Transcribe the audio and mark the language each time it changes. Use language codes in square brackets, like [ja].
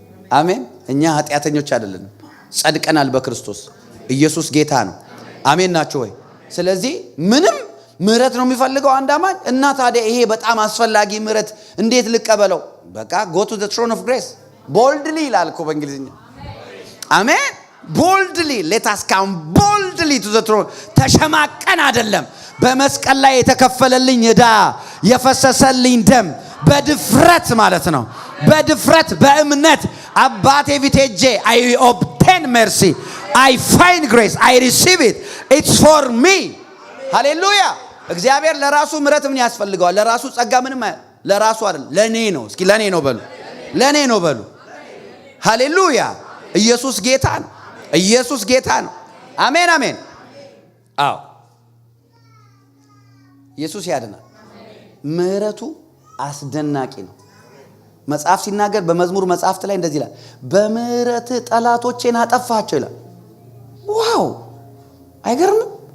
[am] አሜን። እኛ ኃጢአተኞች አይደለንም፣ ጸድቀናል በክርስቶስ ኢየሱስ ጌታ ነው። አሜን ናችሁ ወይ? ስለዚህ ምንም ምህረት ነው የሚፈልገው አንድ አማኝ። እና ታዲያ ይሄ በጣም አስፈላጊ ምህረት እንዴት ልቀበለው? በቃ [en] go to the throne of grace boldly [am] ይላል እኮ በእንግሊዝኛ። አሜን። [en] boldly let us come boldly to the throne። [am] ተሸማቀን አይደለም፣ በመስቀል ላይ የተከፈለልኝ ዕዳ የፈሰሰልኝ ደም በድፍረት ማለት ነው። በድፍረት በእምነት አባቴ ፊት ሄጄ [en] I obtain mercy, I find grace, I receive it, it's for me. [am] ሃሌሉያ። እግዚአብሔር ለራሱ ምህረት ምን ያስፈልገዋል? ለራሱ ጸጋ ምንም ለራሱ አይደል፣ ለኔ ነው። እስኪ ለኔ ነው በሉ፣ ለኔ ነው በሉ። ሃሌሉያ። ኢየሱስ ጌታ ነው። ኢየሱስ ጌታ ነው። አሜን አሜን። አዎ ኢየሱስ ያድናል። ምህረቱ አስደናቂ ነው። መጽሐፍ ሲናገር በመዝሙር መጽሐፍት ላይ እንደዚህ ይላል፣ በምህረት ጠላቶቼን አጠፋቸው ይላል። ዋው አይገርምም?